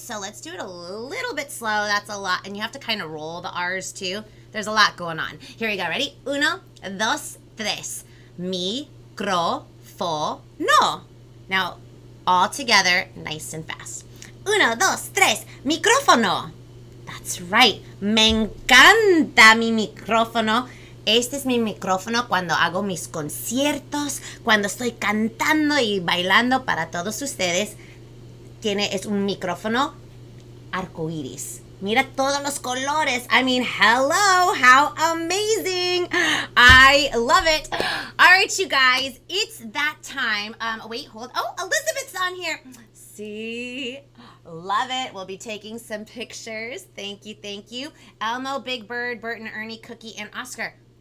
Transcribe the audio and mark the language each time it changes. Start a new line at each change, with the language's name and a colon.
English: So let's do it a little bit slow. That's a lot. And you have to kind of roll the R's too. There's a lot going on. Here we go. Ready? 1, 2, 3.
Spanish: Micrófono.
English: Now, all together, nice and fast. 1, 2, 3. Micrófono. That's right.
Spanish: Me encanta mi micrófono. Este es mi micrófono cuando hago mis conciertos, cuando estoy cantando y bailando para todos ustedes. Es un micrófono arcoíris. Mira todos los colores.
English: I mean, hello, how amazing. I love it. All right, you guys, it's that time. Wait, hold. Oh, Elizabeth's on here. See? Love it. We'll be taking some pictures. Thank you, thank you. Elmo, Big Bird, Bert and Ernie, Cookie, and Oscar.